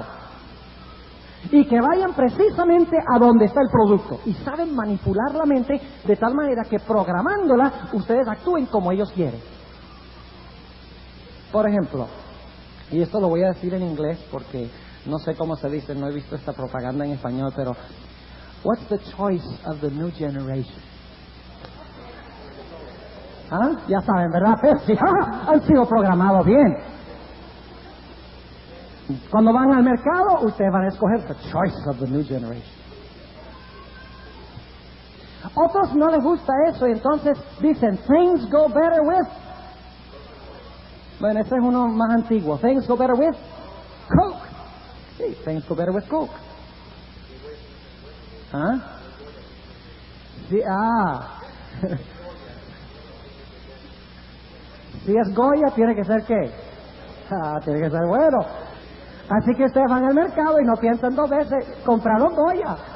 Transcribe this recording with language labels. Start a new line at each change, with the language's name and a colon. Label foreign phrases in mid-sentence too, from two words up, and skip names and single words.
Spanish: Y que vayan precisamente a donde está el producto. Y saben manipular la mente de tal manera que programándola, ustedes actúen como ellos quieren. Por ejemplo, y esto lo voy a decir en inglés porque no sé cómo se dice, no he visto esta propaganda en español, pero
English: what's the choice of the new generation?
Spanish: ¿Ah? Ya saben, ¿verdad? Pepsi. Han sido programados bien. Cuando van al mercado, ustedes van a escoger
English: the choice of the new generation.
Spanish: Otros no les gusta eso y entonces dicen
English: things go better with.
Spanish: Bueno, ese es uno más antiguo.
English: Things go better with Coke. Sí, things go better with Coke.
Spanish: ¿Ah? Sí, Si es Goya, tiene que ser ¿qué? Tiene que ser bueno. Así que ustedes van al mercado y no piensan dos veces, compraron Goya.